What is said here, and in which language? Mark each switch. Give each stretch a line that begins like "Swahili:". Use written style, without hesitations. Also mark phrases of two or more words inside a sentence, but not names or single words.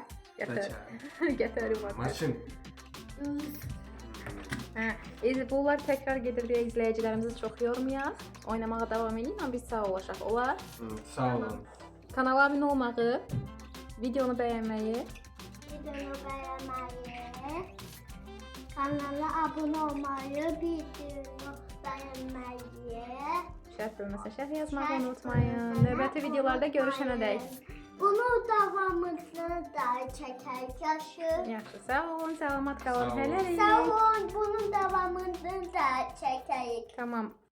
Azerbaijani: Gətər. Bəlkə. Gətəri var. Maşın. Hə, bunlar təkrar gedir deyə izləyicilərimizi çox yormayaq. Oynamağa davam edin, amma biz sağ olacaq. Olar. Sağ olun. Kanala abunə olmağı, videonu bəyənməyi,
Turkish: Videoyu beğenmeyi, kanala abone olmayı, videoyu beğenmeyi,
Azerbaijani: şərh bölməsinə şərh yazmağı unutmayın. Növbəti videolarda görüşənədək. Bunu davamını da çeker yaşı. Yaxşı, sağ olun, salamat Sağ qalın. olun. Hələlik. Sağ olun, bunun davamını da çekerik. Tamam.